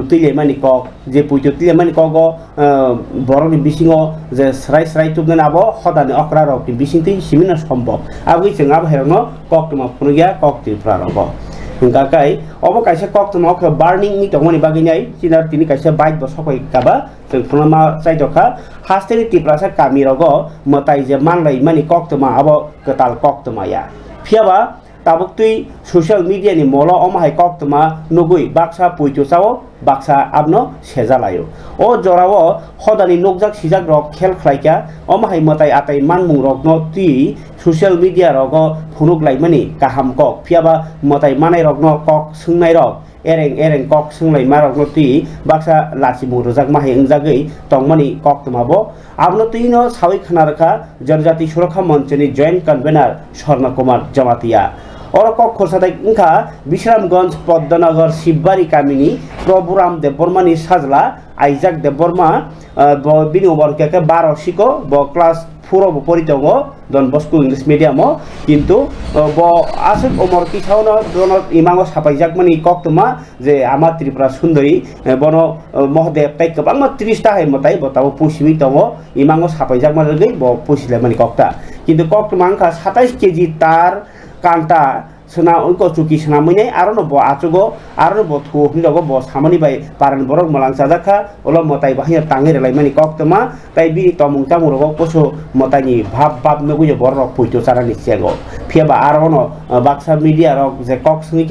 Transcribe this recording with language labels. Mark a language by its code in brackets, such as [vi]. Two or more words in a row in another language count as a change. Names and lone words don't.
[trp] तिलेमानि कक जे पुइतु तिलेमानि कगो बरनि बिसिङो जे स्राय तुबनानै आबो हदानि अक्रा रकनि बिसिंति सिमिना सम्भव आबि जों आबो हेरनो कक्तमा फुनगिया कक्तिफ्रा रगो गाकाय अबो कायसा कक्तमा क बार्निं नि दङनि बागिनाय सिनार तिनि कायसा बाइक बसकै काबा जों फुनमा चाइदखा हास्तेनि तिप्रासा कामि रगो मताइ जे मानलाय मानि कक्तमा आबो कताल कक्तमाया फियाबा tabuk tui social media ni molo omahai kok tuma nugui baksa puitu sao baksa abno sejalayo o jorao hodani nukjak sijak rok khel khlaika omahai matai atai manmung rok no tui social media rogo phunuk laimani kaham kok phiaba matai manai rok no kok sungnai rok ereng kok sunglai marok no tui baksa lachimu rojak mahai ungjagui tongmani kok tumabo abno tui no sawi khanarkha जनजाति सुरक्षा मंचनि जॉइंट कन्वेनर स्वर्ण कुमार जमातिया और कक खरसाथाय इंखा विश्रामगंज पद्मनगर शिवबारी कामिनी प्रभुराम देवबर्मानि साजला आइजाक देवबर्मा बिनि उमरके 12 सिको ब क्लास 4 ब परितंगो डन बस्को [en] English medium [trp] किंतु ब आसुक उमर किसावनो दोनो इमांगो सापाइजाकमानि कक्तमा जे आमा त्रिपुरा सुंदरी बनो महदेव ताइ गोबां 30 ता हायमताय बताव पुसिमि दङो इमांगो सापाइजाकमानि ब पुसिलायमानि कक्ता किंतु कक्तमा अंका 27 केजि तार कांटा sena unko chuki sena mune arono bo achugo arono bo thu hindago bo samani bai paran borok malang sajaka olo motai bahia tangi relai mani koktoma tai bi tomung tamuro poso motai ni bhab nugu borok puito charani sengo phiaba arono baksa media rok je kok sungika